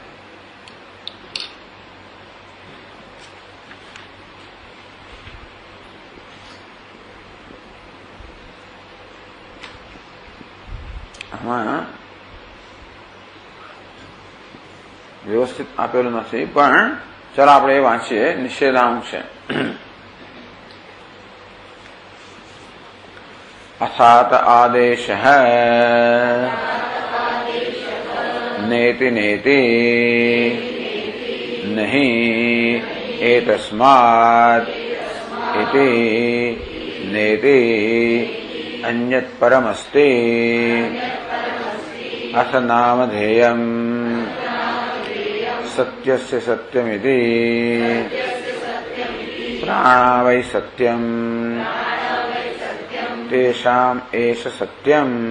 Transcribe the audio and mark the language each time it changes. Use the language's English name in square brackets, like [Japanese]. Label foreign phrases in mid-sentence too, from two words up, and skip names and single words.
[Gujarati] આમાં વ્યવસ્થિત આપેલું નથી, પણ ચાલો આપણે એ વાંચીએ. નિષેધાંશ છે [Sanskrit] अथात आदेश नेति नेति नहीं एतस्मात् इति नेति अन्यत् परमस्ति अथ नामधेयं सत्यस्य सत्यमिति प्राणा वै सत्यम् तेषाम एष सत्यम.